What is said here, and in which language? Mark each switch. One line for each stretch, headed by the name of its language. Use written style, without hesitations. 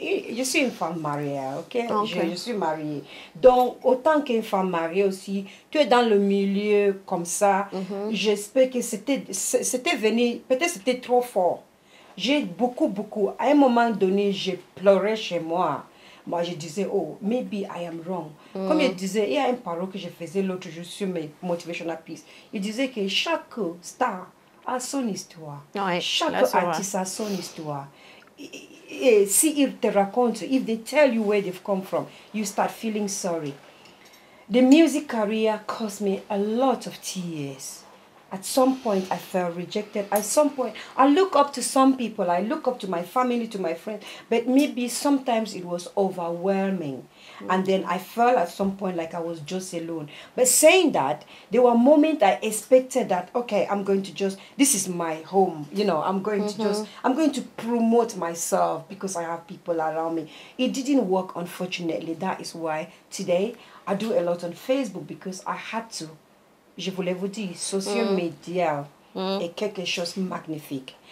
French: Et je suis une femme mariée, ok? Ok. Je suis mariée. Donc, autant qu'une femme mariée aussi, tu es dans le milieu comme ça. J'espère que c'était venu, peut-être c'était trop fort. J'ai beaucoup, à un moment donné, j'ai pleuré chez moi. Moi, je disais, oh,
English: maybe I am wrong.
French: Comme je disais, il y a un parole que je faisais l'autre jour sur mes motivational piece. Il disait que chaque star a son histoire. Ouais, Chaque là, c'est vrai. artiste a son histoire. Et si ils te racontent,
English: if they tell you where they've come from, you start feeling sorry. The music career cost me a lot of tears. At some point, I felt rejected. At some point, I look up to some people. I look up to my family, to my friends. But maybe sometimes it was overwhelming. And then I felt at some point like I was just alone. But saying that, there were moments I expected that, okay, I'm going to just, this is my home. You know, I'm going to promote myself because I have people around me. It didn't work, unfortunately. That is why today I do a lot on Facebook because I had to.
French: Je voulais vous dire, social media est quelque chose de magnifique.